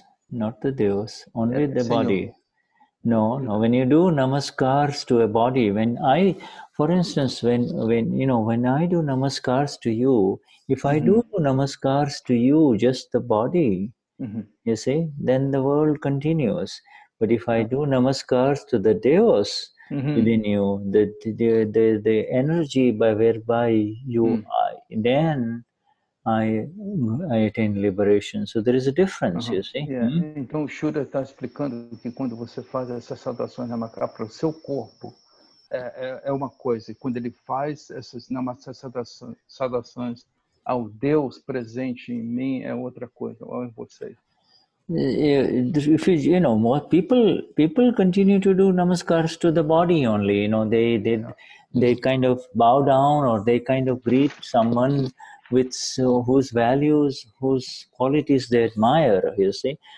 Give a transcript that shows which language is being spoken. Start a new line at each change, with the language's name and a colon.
English: Not the Deus, only the body. No, when you do namaskars to a body, for instance, when I do namaskars to you, if I do namaskars to you, just the body, you see, then the world continues. But if I do namaskars to the Deus within you, the energy whereby you, then I attain liberation. So there is a difference, you see.
Portuguese: Então o Shuddha está explicando que quando você faz essas saudações namaskar para o seu corpo, é uma coisa. E quando ele faz essas saudações ao Deus presente em mim, é outra coisa, ou em vocês.
English: If more people continue to do namaskars to the body only, they kind of bow down, or they kind of greet someone with whose values, whose qualities they admire, you see.